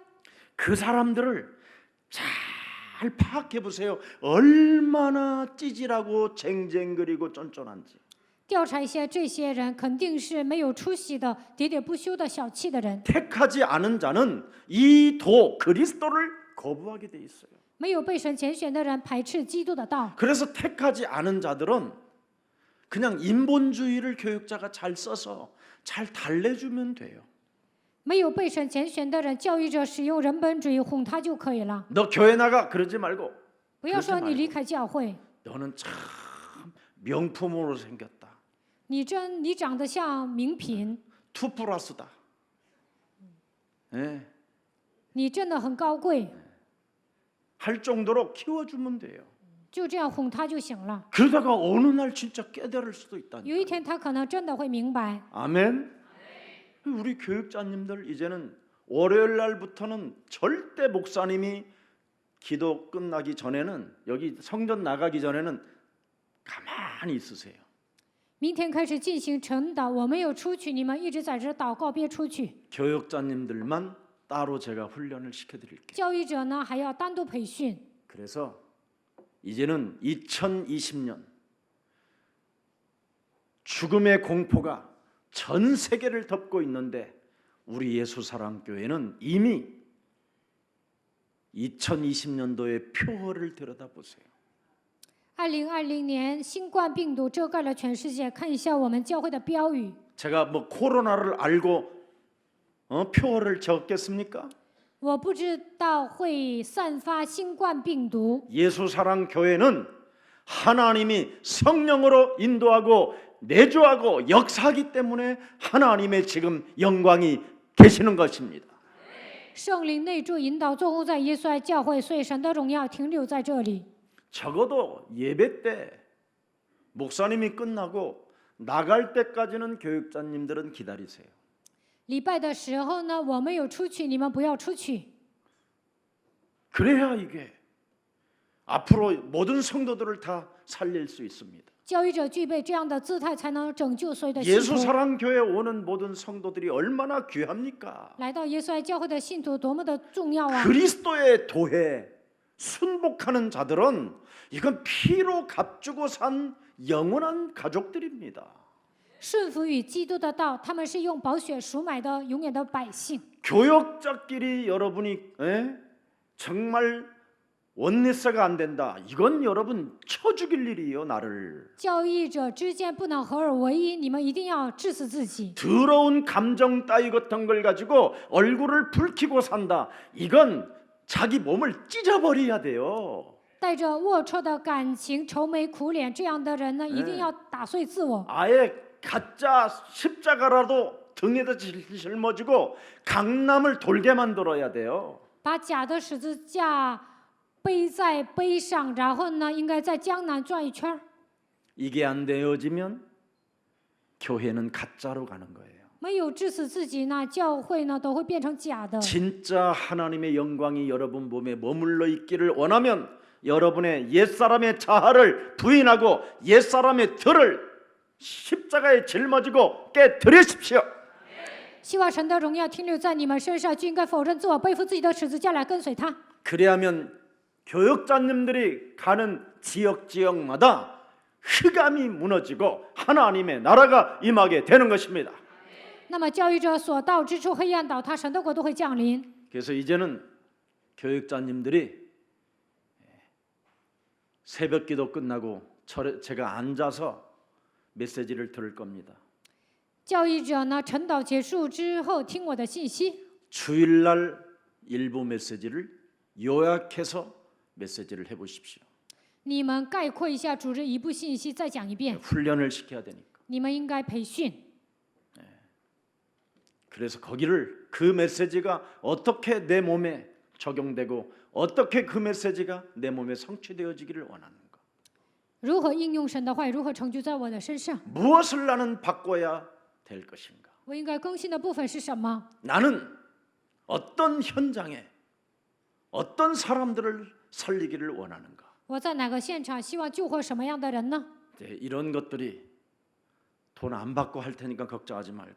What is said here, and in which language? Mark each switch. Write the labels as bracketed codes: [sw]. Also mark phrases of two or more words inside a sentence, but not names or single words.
[ko] 그 사람들을 잘 파악해 보세요. 얼마나 찌질하고 쟁쟁그리고 쫀쫀한지. [zh] 调查一下这些人，肯定是没有出息的、喋喋不休的、小气的人。 [ko] 택하지 않은 자는 이 도 그리스도를 거부하게 돼 있어요. [zh] 没有被神拣选的人排斥基督的道。 [ko] 그래서 택하지 않은 자들은 그냥 인본주의를 교육자가 잘 써서 잘 달래주면 돼요. [zh] 没有被神拣选的人，教育者使用人本主义哄他就可以了。 [ko] 너 교회 나가 그러지 말고 [zh] 不要说 [ko] 그러지 [zh] 你 [ko] 말고 [zh] 离开教会， [ko] 너는 참 명품으로 생겼다. [zh] 你长得像名品， [ko] 투 플러스다. 예, [zh] 你真的很高贵， [ko] 할 정도로 키워주면 돼요. [zh] 就这样哄他就行了。 [ko] 그러다가 어느 날 진짜 깨달을 수도 있다니까. [zh] 有一天他可能真的会明白。 [ko] 아멘. 우리 교육자님들 이제는 월요일 날부터는 절대 목사님이 기도 끝나기 전에는 여기 성전 나가기 전에는 가만히 있으세요. [zh] 明天开始进行晨祷，我没有出去，你们一直在这祷告，别出去。 [ko] 교육자님들만 따로 제가 훈련을 시켜드릴게요. [zh] 教育者呢还要单独培训。 [ko] 그래서 이제는 2020년 죽음의 공포가 전 세계를 덮고 있는데 우리 예수사랑교회는 이미 2020년도의 표어를 들여다보세요. [zh] 2020 年新冠病毒遮盖了全世界，看一下我们教会的标语。 [ko] 제가 뭐 코로나를 알고 표어를 적겠습니까? [zh] 我不知道会散发新冠病毒。 [ko] 예수사랑교회는 하나님이 성령으로 인도하고 내주하고 역사하기 때문에 하나님의 지금 영광이 계시는 것입니다. [zh] 圣灵内住引导作工在耶稣爱教会，所以神的荣耀停留在这里。 [ko] 적어도 예배 때 목사님이 끝나고 나갈 때까지는 교육자님들은 기다리세요. [zh] 礼拜的时候呢，我没有出去，你们不要出去。 [ko] 그래야 이게 앞으로 모든 성도들을 다 살릴 수 있습니다. [zh] 教育者具备这样的姿态，才能拯救所有的信徒。 [ko] 예수사랑교회 오는 모든 성도들이 얼마나 귀합니까? [zh] 来到耶稣爱教会的信徒多么的重要啊！ [ko] 그리스도의 도에 순복하는 자들은 이건 피로 값주고 산 영원한 가족들입니다. [zh] 顺服与基督的道，他们是用宝血赎买的永远的百姓。 [ko] 교역자끼리 여러분이 정말 원내스가 안 된다. 이건 여러분 쳐 죽일 일이에요, 나를. [zh] 教义者之间不能合而为一，你们一定要治死自己。 [ko] 더러운 감정 따위 같은 걸 가지고 얼굴을 붉히고 산다. 이건 자기 몸을 찢어버려야 돼요. [zh] 带着龌龊的感情、愁眉苦脸，这样的人呢，一定要打碎自我。 [ko] 아예 가짜 십자가라도 등에다 짊어지고 강남을 돌게 만들어야 돼요. [zh] 把假的十字架背在背上，然后呢，应该在江南转一圈。 [ko] 이게 안 되어지면 교회는 가짜로 가는 거예요. [zh] 没有治死自己呢，教会呢都会变成假的。 [ko] 진짜 하나님의 영광이 여러분 몸에 머물러 있기를 원하면 여러분의 옛사람의 자아를 부인하고 옛사람의 들을 십자가에 짊어지고 깨뜨리십시오. [zh] 希望神的荣耀停留在你们身上，就应该否认自我，背负自己的十字架来跟随他。 [ko] 그래야면 교역자님들이 가는 지역마다 흑암이 무너지고 하나님의 나라가 임하게 되는 것입니다. [zh] 那么教育者所到之处，黑暗倒塌，神的国度会降临。 [ko] 그래서 이제는 교역자님들이 새벽기도 끝나고 제가 앉아서 메시지를 들을 겁니다. [zh] 教育者呢，晨祷结束之后听我的信息。 [ko] 주일날 일부 메시지를 요약해서 메시지를 해보십시오. [zh] 你们概括一下主日一部信息，再讲一遍。 [ko] 훈련을 시켜야 되니까. [zh] 你们应该培训。 [ko] 그래서 거기를 그 메시지가 어떻게 내 몸에 적용되고 어떻게 그 메시지가 내 몸에 성취되어지기를 원하는가. [zh] 如何应用神的话语，如何成就在我的身上？ [ko] 무엇을 나는 바꿔야 될 것인가. [zh] 我应该更新的部分是什么？ [ko] 나는 어떤 현장에 어떤 사람들을 살리기를 원하는가. [zh] 我在哪个现场希望救活什么样的人呢？ [ko] 이런 것들이 돈 안 받고 할 테니까 걱정하지 말고